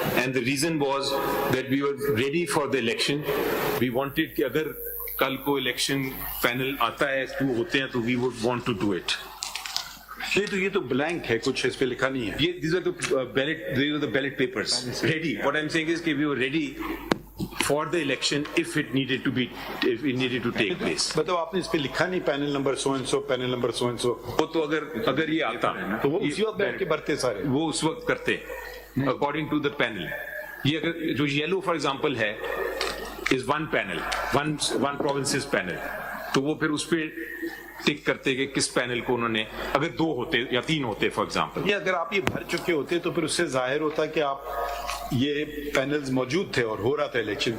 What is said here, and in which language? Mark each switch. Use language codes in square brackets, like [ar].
[en] And the reason was that we were ready for the election. We wanted [ur] کہ اگر کل کو election panel آتا ہے تو ہوتے ہیں تو [en] we would want to do it. [ur] یہ تو بلینک ہے, کچھ اس پہ لکھا نہیں ہے. [en] These are the ballot papers ready. What I'm saying is [ur] کہ [en] we were ready for the election if it needed to take place. [ur] بتاؤ آپ نے اس پہ لکھا نہیں [en] Panel number so and so, panel number so and so. [ur] وہ تو اگر یہ آتا تو وہ اسی وقت بیٹھ کے بھرتے سارے, وہ اس وقت کرتے [en] according to the panel. [ur] یہ اگر جو یلو فار ایگزامپل ہے [en] is one panel, one province's panel, [ur] تو وہ پھر اس پہ ٹک کرتے کہ کس پینل کو انہوں نے, اگر 2 ہوتے یا 3 ہوتے فار ایگزامپل. یہ اگر آپ یہ بھر چکے ہوتے تو پھر اس سے ظاہر ہوتا کہ آپ یہ پینلز موجود تھے اور ہو رہا تھا الیکشن.